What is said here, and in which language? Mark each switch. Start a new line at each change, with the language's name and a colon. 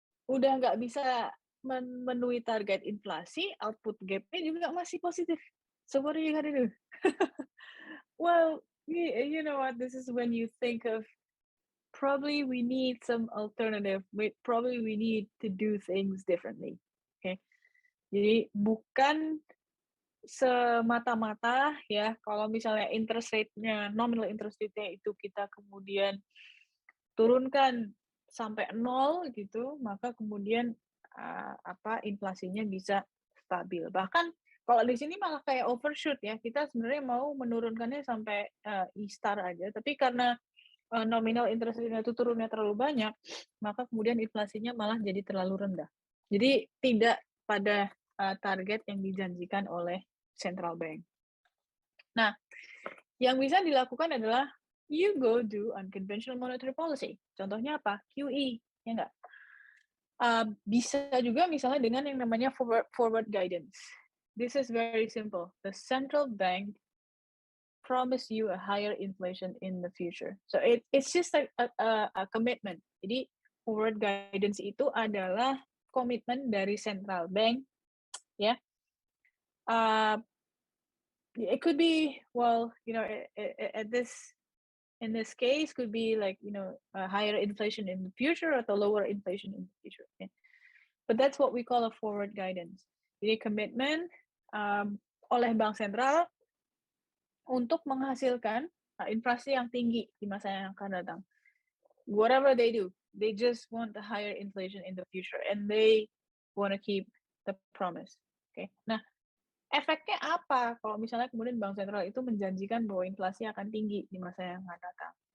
Indonesian: Udah nggak bisa memenuhi target inflasi, output gap-nya juga masih positif.
English: So what are you gonna do? Well, you know what? This is when you think of probably we need some alternative. Probably we need to do things differently. Okay.
Indonesian: Jadi bukan semata-mata ya kalau misalnya interest rate-nya, nominal interest rate-nya itu kita kemudian turunkan sampai 0 gitu, maka kemudian, inflasinya bisa stabil. Bahkan kalau di sini malah kayak overshoot ya, kita sebenarnya mau menurunkannya sampai, ISTAR aja, tapi karena, nominal interest rate-nya itu turunnya terlalu banyak, maka kemudian inflasinya malah jadi terlalu rendah. Jadi tidak pada, target yang dijanjikan oleh central bank. Nah, yang bisa dilakukan adalah
English: you go do unconventional monetary policy.
Indonesian: Contohnya apa? QE, ya nggak? Bisa juga misalnya dengan yang namanya forward guidance.
English: This is very simple. The central bank promise you a higher inflation in the future. So it's just a commitment.
Indonesian: Jadi forward guidance itu adalah komitmen dari central bank, ya.
English: It could be, well, at this in this case could be like, a higher inflation in the future atau lower inflation in the future. Okay? But that's what we call a forward guidance.
Indonesian: Jadi komitmen oleh bank sentral untuk menghasilkan inflasi yang tinggi di masa yang akan datang.
English: Whatever they do, they just want a higher inflation in the future and they want to keep the promise. Okay.
Indonesian: Nah, efeknya apa kalau misalnya kemudian bank sentral itu menjanjikan bahwa inflasi akan tinggi di masa yang akan datang?